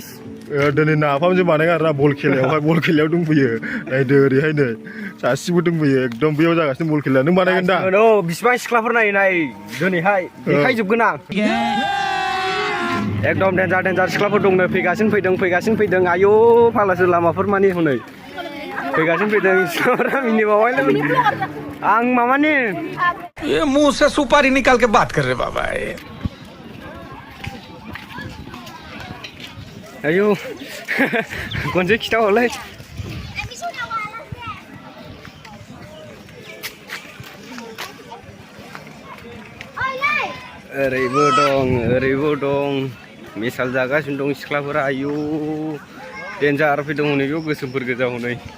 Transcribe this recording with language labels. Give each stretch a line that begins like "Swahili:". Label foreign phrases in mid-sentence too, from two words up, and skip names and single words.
Bodo: दिनै नाफामजों बानायगोन आरोना बल खेलायाव दंफैयो नायदो ओरैहाय नै सासेबो दंफैयो एकदम बेयाव जागासिनो बल खेलाया नों बानायगोन दा औ बिसिबां सिख्लाफोर नाय दिनैहाय देखायजोबगोन आं एकदम देन्जार सिख्लाफोर दंनो फैगासिनो फैदों आयौ फाग्लासो लामाफोर मानि हनै फैगासिनो फैदों सिख्लाफोरा मिनिबावबायलै आं माबानि
Hindi: ये मुंह से सुपारी निकाल के बात कर रहे बाबा
Bodo: आयौ खनसे खिथाहरलाय ओरैबो दं मिसाल जागासिनो दं सिख्लाफोरा आयौ देन्जार फैदों हनै बेयाव गोसोमफोर गोजा हनै